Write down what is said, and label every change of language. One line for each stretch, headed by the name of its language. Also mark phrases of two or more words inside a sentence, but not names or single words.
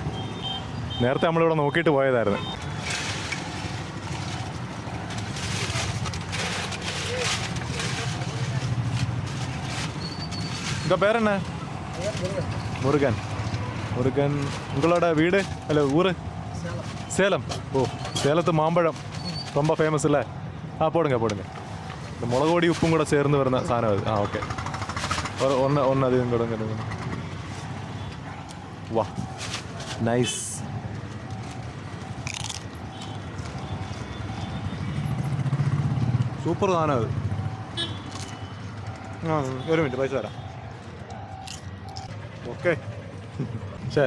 Malayalam: നേരത്തെ നമ്മളിവിടെ നോക്കിയിട്ട് പോയതായിരുന്നു. ഇതാ പേരെന്നാ? മുരുകൻ. മുരുകൻ. നിങ്ങളുടെ വീട് അല്ല ഊറ്?
Tamil: சேலம். ஓ, சேலத்து மாம்பழம் ரொம்ப ஃபேமஸ் இல்லை? போடுங்க இந்த முளகோடி உப்பும் கூட சேர்ந்து
Malayalam: வருന്ന സാധനം അത്. ഓക്കെ, ഒന്ന് അധികം കൊടുங்க. വാ, നൈസ്. സൂപ്പർ സാധനം അത്. ഒരു മിനിറ്റ്, പൈസ തരാം. ഓക്കെ, ശരി.